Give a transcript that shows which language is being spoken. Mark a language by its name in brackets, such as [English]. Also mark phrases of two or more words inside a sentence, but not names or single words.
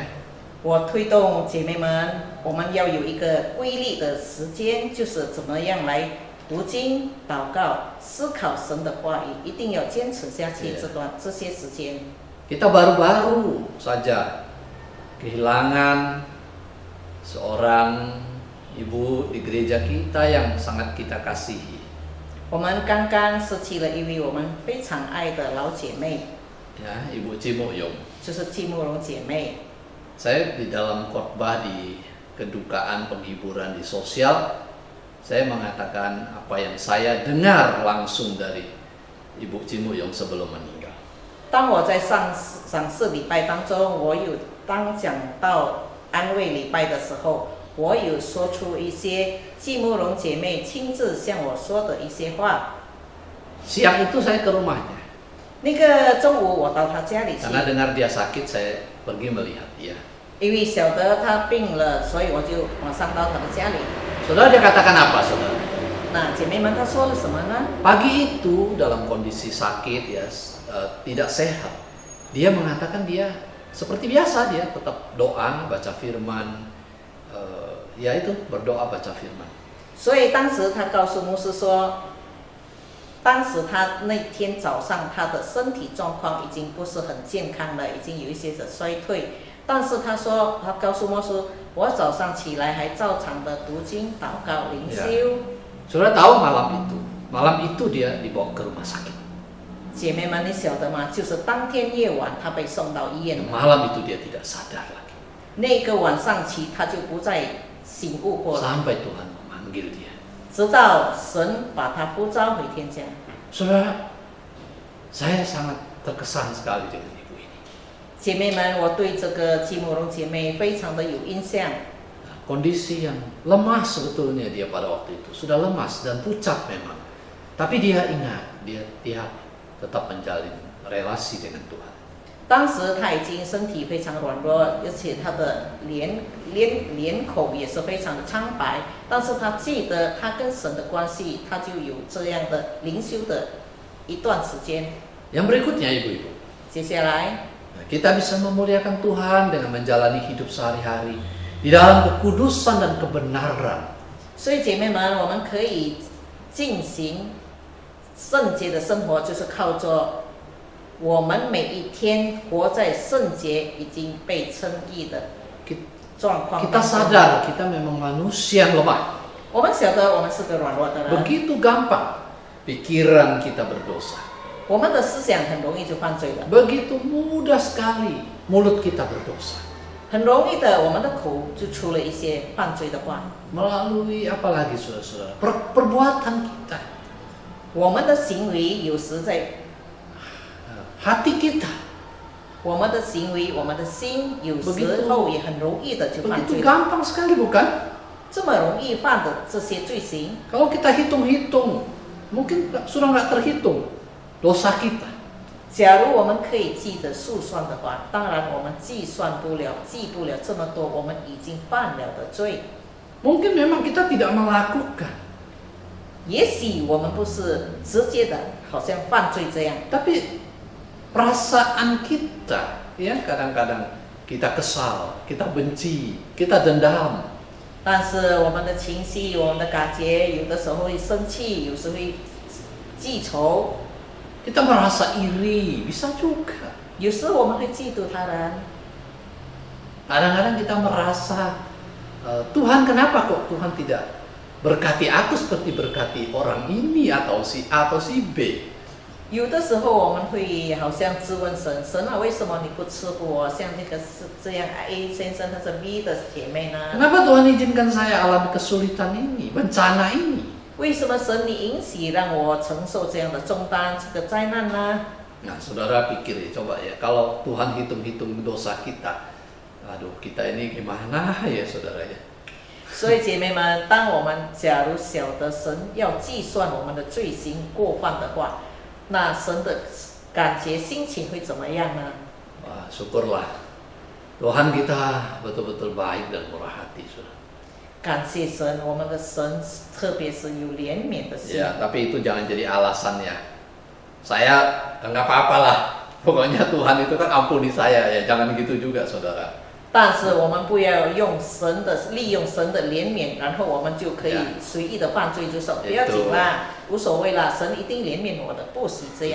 [Chinese] 我推动姐妹们，我们要有一个规律的时间，就是怎么样来读经、祷告、思考神的话语，一定要坚持下去这些时间。 [Indonesian] Kita baru-baru saja kehilangan seorang ibu di gereja kita yang sangat kita kasihi. [Chinese] 我们刚刚失去了一位我们非常爱的老姐妹， [Indonesian] Ya, Ibu Cimuyung. [Chinese] 就是季慕容姐妹。 [Indonesian] Saya di dalam khotbah di kedukaan penghiburan di sosial, saya mengatakan apa yang saya dengar langsung dari Ibu Cimuyung sebelum meninggal. [Chinese] 当我在上四礼拜当中，我有当讲到安慰礼拜的时候，我有说出一些季慕容姐妹亲自向我说的一些话。 [Indonesian] Siang itu saya ke rumahnya. [Chinese] 那个中午我到她家里去， [Indonesian] Karena dengar dia sakit, saya pergi melihat dia. [Chinese] 因为晓得她病了，所以我就马上到她的家里。 [Indonesian] Saudara, dia katakan apa, saudara? [Chinese] 那姐妹们她说了什么呢？ [Indonesian] Pagi itu dalam kondisi sakit ya, tidak sehat. Dia mengatakan dia seperti biasa, dia tetap doa, baca firman, ya itu berdoa baca firman. [Chinese] 所以当时她告诉牧师说，当时她那天早上她的身体状况已经不是很健康了，已经有一些的衰退。但是她说，她告诉牧师，我早上起来还照常的读经、祷告、灵修。 [Indonesian] Saudara tahu malam itu dia dibawa ke rumah sakit. [Chinese] 姐妹们，你晓得吗？就是当天夜晚，她被送到医院了。 [Indonesian] Malam itu dia tidak sadar lagi. [Chinese] 那个晚上起，她就不再醒悟过了， [Indonesian] Sampai Tuhan memanggil dia. [Chinese] 直到神把她呼召回天家。 [Indonesian] Saudara, saya sangat terkesan sekali dengan ibu ini. [Chinese] 姐妹们，我对这个季慕容姐妹非常的有印象。 [Indonesian] Kondisi yang lemah sebetulnya dia pada waktu itu, sudah lemas dan pucat memang. Tapi dia ingat, dia tetap menjalin relasi dengan Tuhan. [Chinese] 当时她已经身体非常软弱，而且她的脸孔也是非常的苍白。但是她记得她跟神的关系，她就有这样的灵修的一段时间。 [Indonesian] Yang berikutnya ibu-ibu, [Chinese] 接下来， [Indonesian] kita bisa memuliakan Tuhan dengan menjalani hidup sehari-hari di dalam kekudusan dan kebenaran. [Chinese] 所以姐妹们，我们可以进行圣洁的生活，就是靠着我们每一天活在圣洁已经被称义的状况。 [Indonesian] Kita sadar kita memang manusia yang lemah. [Chinese] 我们晓得我们是个软弱的人， [Indonesian] Begitu gampang pikiran kita berdosa. [Chinese] 我们的思想很容易就犯罪了， [Indonesian] Begitu mudah sekali mulut kita berdosa. [Chinese] 很容易的，我们的口就出了一些犯罪的话。 [Indonesian] Melalui apalagi saudara-saudara, perbuatan kita, [Chinese] 我们的行为有时在， [Indonesian] hati kita. [Chinese] 我们的行为，我们的心有时候也很容易的就犯 [Indonesian] Begitu [Chinese] 罪， [Indonesian] gampang sekali bukan? [Chinese] 这么容易犯的这些罪行。 [Indonesian] Kalau kita hitung-hitung, mungkin sudah nggak terhitung dosa kita. [Chinese] 假如我们可以记得数算的话，当然我们记不了这么多我们已经犯了的罪。 [Indonesian] Mungkin memang kita tidak melakukan, [Chinese] 也许我们不是直接的，好像犯罪这样， [Indonesian] tapi perasaan kita, ya kadang-kadang kita kesal, kita benci, kita dendam. [Chinese] 但是我们的情绪、我们的感觉，有的时候会生气，有时会记仇， [Indonesian] Kita merasa iri, bisa juga. [Chinese] 有时我们会嫉妒他人。 [Indonesian] Kadang-kadang kita merasa Tuhan kenapa kok Tuhan tidak berkati aku seperti berkati orang ini atau si A atau si B. [Chinese] 有的时候我们会好像质问神，神啊，为什么你不赐福我像这个是这样 A 先生或者 B 的姐妹呢？ [Indonesian] Kenapa Tuhan izinkan saya alami kesulitan ini, bencana ini? [Chinese] 为什么神你允许让我承受这样的重担，这个灾难呢？ [Indonesian] Nah, saudara pikir ya, coba ya, kalau Tuhan hitung-hitung dosa kita, aduh, kita ini gimana ya, saudara ya? [Chinese] 所以姐妹们，当我们假如晓得神要计算我们的罪行过犯的话，那神的感觉心情会怎么样呢？ [Indonesian] Wah, syukurlah Tuhan kita betul-betul baik dan murah hati, saudara. [Chinese] 感谢神，我们的神特别是有怜悯的心。 [Indonesian] Ya, tapi itu jangan jadi alasan ya. Saya nggak apa-apa lah. Pokoknya Tuhan itu kan ampuni saya ya. Jangan gitu juga, saudara. [Chinese] 但是我们不要利用神的怜悯，然后我们就可以随意的犯罪，就说不要紧啦，无所谓啦，神一定怜悯我的，不许这样。